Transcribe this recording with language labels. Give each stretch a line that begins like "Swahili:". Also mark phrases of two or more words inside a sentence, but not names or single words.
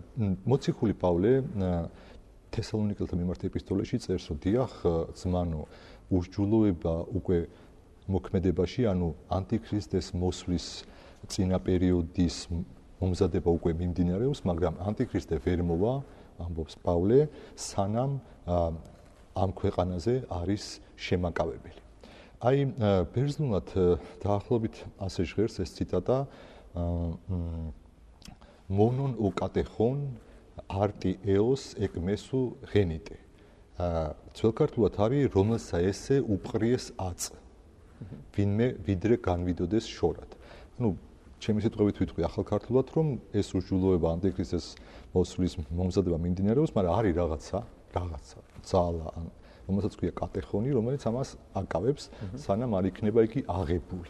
Georgian: მოციქული პავლე თესალონიკელთა მიმართ ეპისტოლეში წერს, რომ დიახ, ძმანო, ურჯულოება უკვე მოქმედებაში, ანუ ანტიქრისტეს მოსვლის წინა პერიოდის მომზადება უკვე მიმდინარეობს, მაგრამ ანტიქრისტე ვერ მოვა, ამბობს პავლე, სანამ ამ ქვეყანაზე არის შემაკავებელი. აი, ბერძნულად დაახლოებით ასე ჟღერს ეს ციტატა
Greek: μόνον ὁ κατέχων ἄρτι ἕως ἐκ μέσου γένηται.
Georgian: Ძველქართულად არის რომელსა ესე უპყრიეს აწ. ვინმე ვიდრე განვიდოდეს შორად. ანუ ჩემი სიტყვებით ვიტყვი ახალ ქართულად, რომ ეს უჯულოება ანტიქრისტეს მოსვლის მომზადება მიმდინარეობს, მაგრამ არის რაღაცა, ძალა, რომელსაც ქვია კატეხონი, რომელიც ამას აკავებს, სანამ არ იქნება იგი აღებული.